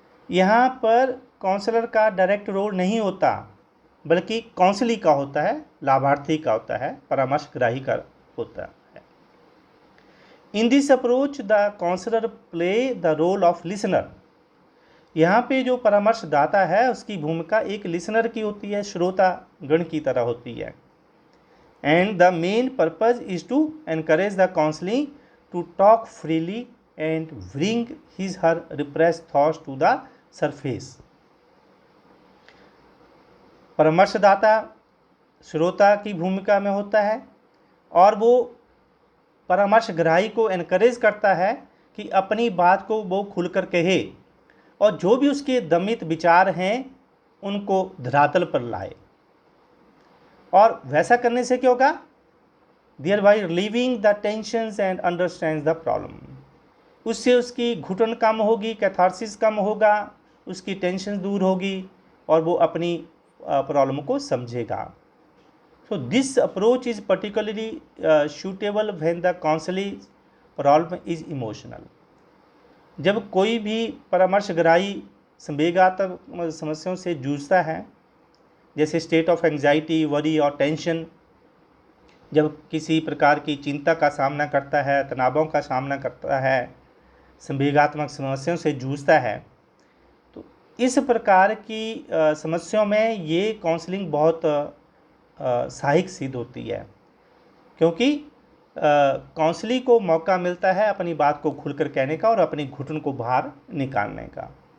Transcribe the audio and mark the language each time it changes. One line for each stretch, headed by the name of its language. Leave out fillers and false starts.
Hindi: यहाँ पर काउंसलर का डायरेक्ट रोल नहीं होता, बल्कि काउंसली का होता है, लाभार्थी का होता है, परामर्शग्राही का होता है।
English: In this approach the counsellor play the role of listener.
Hindi: यहाँ पे जो परामर्शदाता है उसकी भूमिका एक लिसनर की होती है, श्रोता गण की तरह होती है।
English: And the main purpose is to encourage the counseling to talk freely and bring his her repressed thoughts to the surface।
Hindi: परामर्शदाता श्रोता की भूमिका में होता है और वो परामर्शग्राही को एनकरेज करता है कि अपनी बात को वो खुलकर कहे और जो भी उसके दमित विचार हैं उनको धरातल पर लाए। और वैसा करने से क्या होगा,
English: thereby relieving the tensions and understands the problem।
Hindi: उससे उसकी घुटन कम होगी, कैथारसिस कम होगा, उसकी टेंशन दूर होगी और वो अपनी प्रॉब्लम को समझेगा।
English: So this approach is particularly suitable when the counseling problem is emotional।
Hindi: जब कोई भी परामर्शग्राही संवेगात्मक समस्याओं से जूझता है जैसे
English: state of anxiety, worry
Hindi: और टेंशन, जब किसी प्रकार की चिंता का सामना करता है, तनावों का सामना करता है, संवेगात्मक समस्याओं से जूझता है, तो इस प्रकार की समस्याओं में ये काउंसलिंग बहुत सहायक सिद्ध होती है, क्योंकि काउंसलिंग को मौका मिलता है अपनी बात को खुलकर कहने का और अपनी घुटन को बाहर निकालने का।